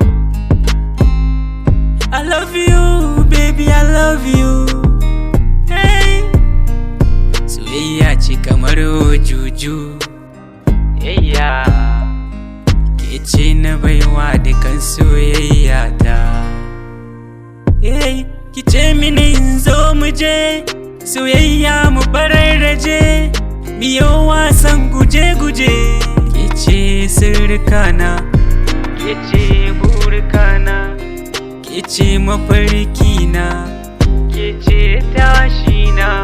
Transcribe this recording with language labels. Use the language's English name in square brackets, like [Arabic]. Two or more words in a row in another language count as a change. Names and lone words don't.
[English] I love you, baby, I love you. [Hausa] Hey, soyayya ce kamar juju. Yeah, ke ce na baiwa dukan soyayya ta. Hey, ki ce mini in zo mu je, soyayya mu bararraje, biyo wasan guje-guje. Kece sirrikana, kece burkana, kece mafarkina, kece tashina.